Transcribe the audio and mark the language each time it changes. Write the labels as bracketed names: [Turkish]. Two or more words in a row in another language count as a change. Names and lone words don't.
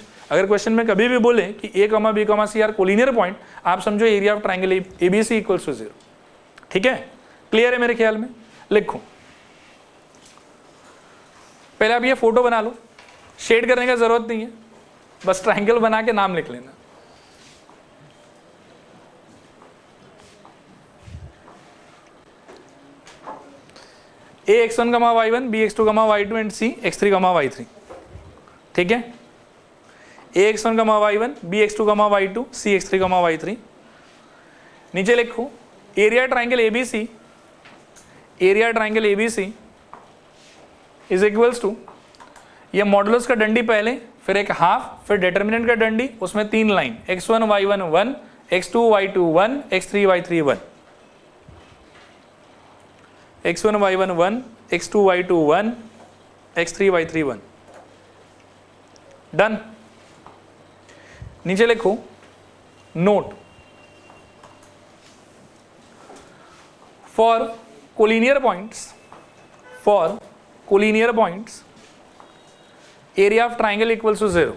[Hindi] अगर क्वेश्चन में कभी भी बोले कि A, B, C [English] are collinear point, [Hindi] आप समझो [English] area of triangle ABC equals to 0. [Hindi] ठीक है, क्लियर है मेरे ख्याल में? लिखो पहले आप ये फोटो बना लो, शेड करने का जरूरत नहीं है, बस ट्राइंगल बना के नाम लिख लेना। [English] A x1, y1, B x2, y2 and C x3, y3. [Hindi] ठीक है, A x1, y1, B x2, y2, C x3, y3। नीचे लिखो [English] area triangle ABC, area triangle ABC is equals to, [Hindi] ये मॉडुलस का डंडी पहले, फिर एक हाफ, फिर डिटर्मिनेंट का डंडी, उसमें 3 लाइन x1 y1 1, x2 y2 1, x3 y3 1, x1 y1 1, x2 y2 1, x3 y3 1। [English] done. [Hindi] नीचे लिखो [English] note for collinear points, for collinear points area of triangle equals to 0.